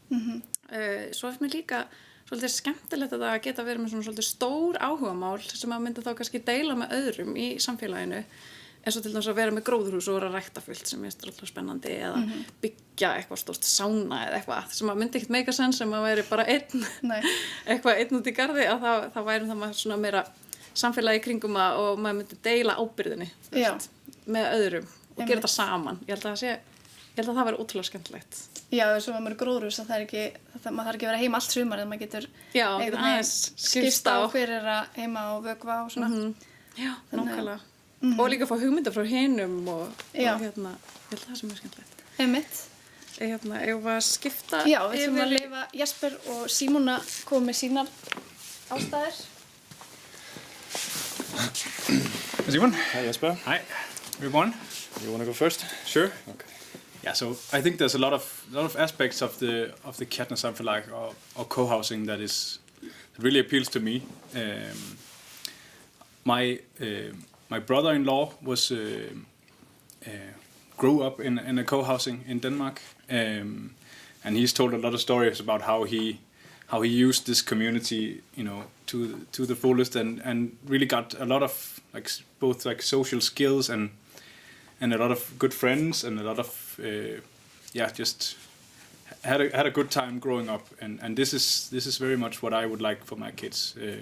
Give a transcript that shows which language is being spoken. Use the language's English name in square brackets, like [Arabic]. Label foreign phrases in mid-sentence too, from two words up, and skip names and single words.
[Icelandic] svo mér líka svolítið skemmtilegt að geta verið með svona svolítið stór áhugamál sem að mynda þá kannski deila með öðrum í samfélaginu eins og til dæmis að vera með gróðurhús og vera ræktafullt sem er alltaf spennandi eða byggja eitthvað stórt sána eða eitthvað sem að myndi ekkert [English] make a sense [Icelandic] sem að væri bara einn út í garði að það væri það maður svona meira samfélagi í kringum og maður myndi deila ábyrgðinni með öðrum og gera þetta saman. Ég held að það væri ótrúlega skemmtilegt. Já, svo maður gróðurhús að maður þarf ekki að vera heima allt sumar en maður getur skipta á hver að heima og vökva og svona. Já, nákvæmlega. Og líka fá hugmynda frá hinum og ég held að það sem er skemmtilegt. Einmitt. Ef að skipta Já, við ætlum að leyfa Jesper og Símona koma með sínar ástæður. Simon. [English] Hi Jesper. Hi everyone. You want to go first? Sure. Okay. Yeah, so I think there's a lot of aspects of the Kjarnasamfélag or co-housing that really appeals to me. My brother-in-law grew up in a co-housing in Denmark, and he's told a lot of stories about how he used this community, to the fullest, and really got a lot of both social skills and a lot of good friends and a lot of just had a good time growing up, and this is very much what I would like for my kids.